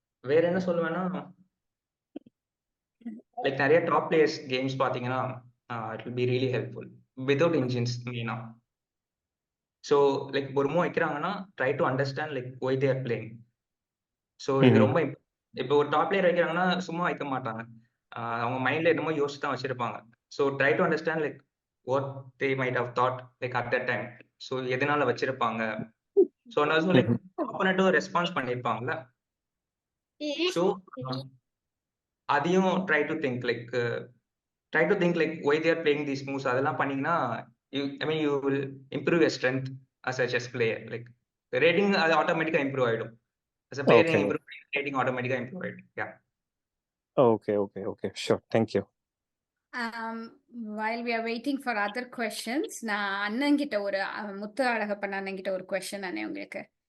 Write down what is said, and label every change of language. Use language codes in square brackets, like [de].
[ta] வேற என்ன சொல்லுவேன்னா, [en] Like நிறைய top players games பார்த்தீங்கன்னா it will be really helpful without engines மெயினா. So like [ta] ஒரு move வைக்கிறாங்கன்னா [en] Try to understand like why they are playing. [ta] So இது ரொம்ப இப்போ ஒரு டாப் பிளேயர் வைக்கிறாங்கன்னா சும்மா வைக்க மாட்டாங்க, அவங்க மைண்ட்ல என்னமோ யோசிச்சு தான் வச்சிருப்பாங்க. [en] So try to understand like what they might have thought like at that time. So [ta] எதனால வச்சிருப்பாங்க, [en] so also like opponent response பண்ணிருப்பாங்கல, so அதையும் try to think like why they are playing these moves. [ta] அதெல்லாம் பண்ணீங்கன்னா [en] you will improve your strength as a chess player. Like the rating [ta] அது ஆட்டோமேட்டிக்கா improve ஆயிடும். [en] as a player [ta] improve rating ஆட்டோமேட்டிக்கா improve ஆயிடும். [en] yeah okay sure, thank you. While we are waiting for other questions, [ta] நான் அண்ணங்கிட்ட ஒரு முத்து அழகப்பன் அண்ணங்கிட்ட ஒரு கொஸ்டின் அண்ணே உங்களுக்கு.